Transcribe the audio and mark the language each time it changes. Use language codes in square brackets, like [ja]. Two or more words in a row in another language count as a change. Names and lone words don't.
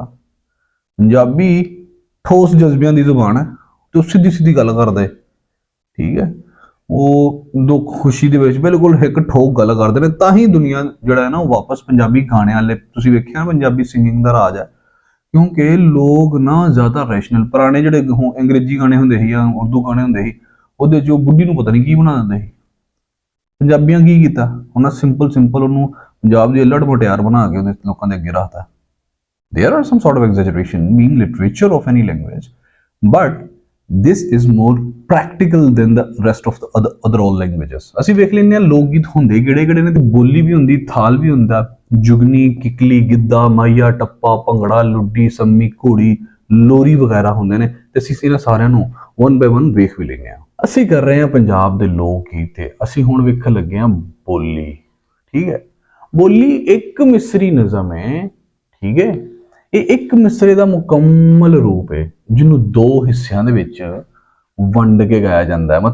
[pa] ਪੰਜਾਬੀ ਠੋਸ ਜਜ਼ਬਿਆਂ ਦੀ ਜ਼ੁਬਾਨ ਹੈ ਤੇ ਉਹ ਸਿੱਧੀ ਸਿੱਧੀ ਗੱਲ ਕਰਦੇ। ਠੀਕ ਹੈ, ਉਹ ਦੁੱਖ ਖੁਸ਼ੀ ਦੇ ਵਿੱਚ ਬਿਲਕੁਲ ਇੱਕ ਠੋਕ ਗੱਲ ਕਰਦੇ ਨੇ, ਤਾਂ ਹੀ ਦੁਨੀਆ ਜਿਹੜਾ ਹੈ ਨਾ ਉਹ ਵਾਪਸ ਪੰਜਾਬੀ ਗਾਣਿਆਂ ਵਾਲੇ, ਤੁਸੀਂ ਵੇਖਿਆ ਪੰਜਾਬੀ ਸਿੰਗਿੰਗ ਦਾ ਰਾਜ ਹੈ। ਕਿਉਂਕਿ ਲੋਕ ਨਾ ਜ਼ਿਆਦਾ ਰੈਸ਼ਨਲ, ਪੁਰਾਣੇ ਜਿਹੜੇ ਅੰਗਰੇਜ਼ੀ ਗਾਣੇ ਹੁੰਦੇ ਸੀ ਜਾਂ ਉਰਦੂ ਗਾਣੇ ਹੁੰਦੇ ਸੀ, ਉਹਦੇ 'ਚ ਉਹ ਬੁੱਢੀ ਨੂੰ ਪਤਾ ਨਹੀਂ ਕੀ ਬਣਾ ਦਿੰਦੇ ਸੀ। ਪੰਜਾਬੀਆਂ ਕੀ ਕੀਤਾ ਉਹਨਾਂ, ਸਿੰਪਲ ਉਹਨੂੰ ਪੰਜਾਬ ਦੀ ਅਲੱਡ ਮੁਟਿਆਰ ਬਣਾ ਕੇ ਉਹਦੇ ਲੋਕਾਂ ਦੇ ਅੱਗੇ ਰੱਖਤਾ। [en] There are some sort of exaggeration being literature of any language, but this is more practical than the rest of the other all languages। [pa] ਅਸੀਂ ਵੇਖ ਲੈਂਦੇ ਹਾਂ ਲੋਕ ਗੀਤ ਹੁੰਦੇ ਕਿਹੜੇ ਨੇ, ਤੇ ਬੋਲੀ ਵੀ ਹੁੰਦੀ, ਥਾਲ ਵੀ ਹੁੰਦਾ, ਜੁਗਨੀ, ਕਿਕਲੀ, ਗਿੱਧਾ, ਮਾਈਆ, ਟੱਪਾ, ਭੰਗੜਾ, ਲੁੱਡੀ, ਸੰਮੀ, ਘੋੜੀ, ਲੋਰੀ ਵਗੈਰਾ ਹੁੰਦੇ ਨੇ, ਤੇ ਅਸੀਂ ਇਹਨਾਂ ਸਾਰਿਆਂ ਨੂੰ [en] one by one [pa] ਵੇਖ ਵੀ ਲੈਂਦੇ ਹਾਂ। ਅਸੀਂ ਕਰ ਰਹੇ ਹਾਂ ਪੰਜਾਬ ਦੇ ਲੋਕ ਗੀਤ ਤੇ ਅਸੀਂ ਹੁਣ ਵੇਖਣ ਲੱਗੇ ਹਾਂ ਬੋਲੀ। ਠੀਕ ਹੈ, ਬੋਲੀ ਇੱਕ ਮਿਸਰੀ ਨਜ਼ਮ ਹੈ। ਠੀਕ ਹੈ, ਇਹ ਇੱਕ ਮਿਸਰੇ ਦਾ ਮੁਕੰਮਲ ਰੂਪ ਹੈ ਜਿਹਨੂੰ ਦੋ ਹਿੱਸਿਆਂ ਦੇ ਵਿੱਚ ਵੰਡ ਕੇ ਗਾਇਆ ਜਾਂਦਾ ਹੈ।